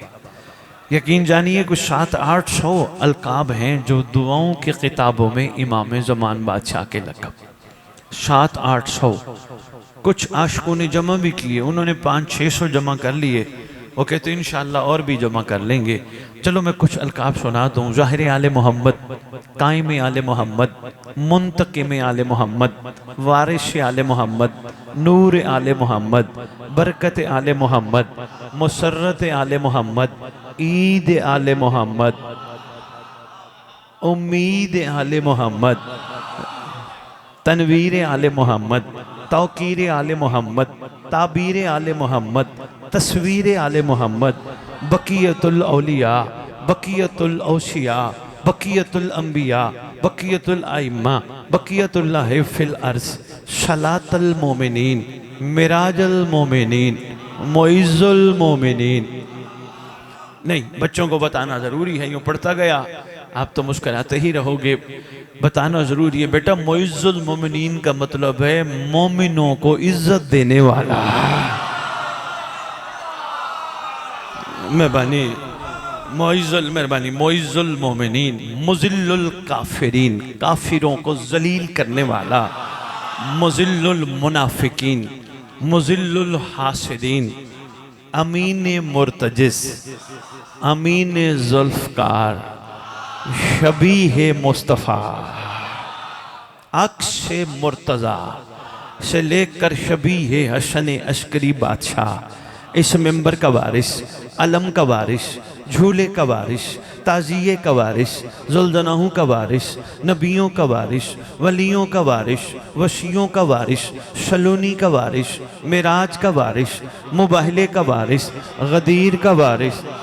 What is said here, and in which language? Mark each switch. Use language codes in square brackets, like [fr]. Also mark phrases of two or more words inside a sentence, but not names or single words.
[hi] यकीन जानिए कुछ 700-800 अलकाब हैं जो दुआओं की किताबों में इमाम ज़मान बादशाह के लक़ब 700-800। कुछ आशिकों ने जमा भी किए, उन्होंने 500-600 जमा कर लिए। वो कहते इंशाअल्लाह और भी जमा कर लेंगे। चलो मैं कुछ अलकाब सुना दूँ। ज़ाहिर आले मोहम्मद, कायम आले मोहम्मद, मुंतकिम आले मोहम्मद, वारिस आले मोहम्मद, नूर आले मोहम्मद, बरकत आले मोहम्मद, मुसर्रत आले मोहम्मद, ईद आले मोहम्मद, उम्मीद आले मोहम्मद, तनवीर आले मोहम्मद, तौकीर आले मोहम्मद, ताबीर आले मोहम्मद, तस्वीर आले मोहम्मद, बकियतुल औलिया, बकियतुल औसिया, बकियतुल अंबिया, बकियतुल आइम्मा, बकियतुल्लाह फिल अर्ज़, सलातुल मोमिनीन, मिराजुल मोमिनीन, मुइज़्ज़ुल मोमिनीन। नहीं, बच्चों को बताना ज़रूरी है, यूँ पढ़ता गया आप तो मुस्कुराते ही रहोगे। बताना ज़रूरी है बेटा, मुइज़्ज़ुल मोमिनीन का मतलब है मोमिनों को इज्जत देने वाला। मेहरबानी मुइज़्ज़ुल, मेहरबानी मुइज़्ज़ुल मोमिनीन, मुज़िल्लुल काफिरीन, काफिरों को जलील करने वाला, मुज़िल्लुल मुनाफिकीन, मुज़िल्लुल हासिदीन, अमीन मुर्तजिस, अमीन जुल्फ़कार, शबीह मुस्तफ़ा, अक्स मुर्तज़ा से लेकर शबीह हसन अस्करी बादशाह, इस मेंबर का वारिस, अलम का वारिस, झूले का वारिस, ताज़िये का वारिस, ज़ुल्ज़नाहू का वारिस, नबियों का वारिस, वलियों का वारिस, वसियों का वारिस, सलूनी का वारिस, मिराज का वारिस, मुबाहले का वारिस, गदीर का वारिस।